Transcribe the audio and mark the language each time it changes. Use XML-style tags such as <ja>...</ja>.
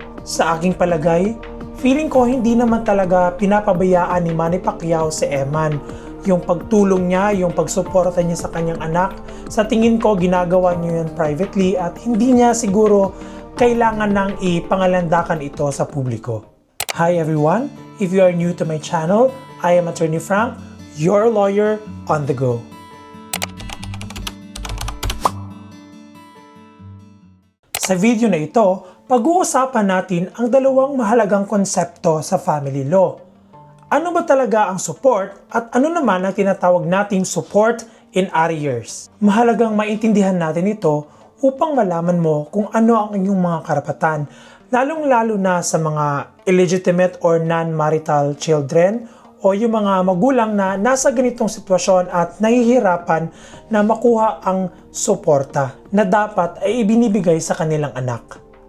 <tl>Sa aking palagay, feeling ko hindi naman talaga pinapabayaan ni Manny Pacquiao si Eman. Yung pagtulong niya, yung pagsuporta niya sa kanyang anak, sa tingin ko ginagawa niya yun privately at hindi niya siguro kailangan nang ipangalandakan ito sa publiko.</tl> <en>Hi everyone! If you are new to my channel, I am Attorney Frank, your lawyer on the go.</en> <tl>Sa video na ito, pag-uusapan natin ang dalawang mahalagang konsepto sa family law. Ano ba talaga ang support at ano naman ang tinatawag nating support in arrears? Mahalagang maintindihan natin ito upang malaman mo kung ano ang inyong mga karapatan, lalong-lalo na sa mga illegitimate or non-marital children o yung mga magulang na nasa ganitong sitwasyon at nahihirapan na makuha ang suporta na dapat ay ibinibigay sa kanilang anak.</tl>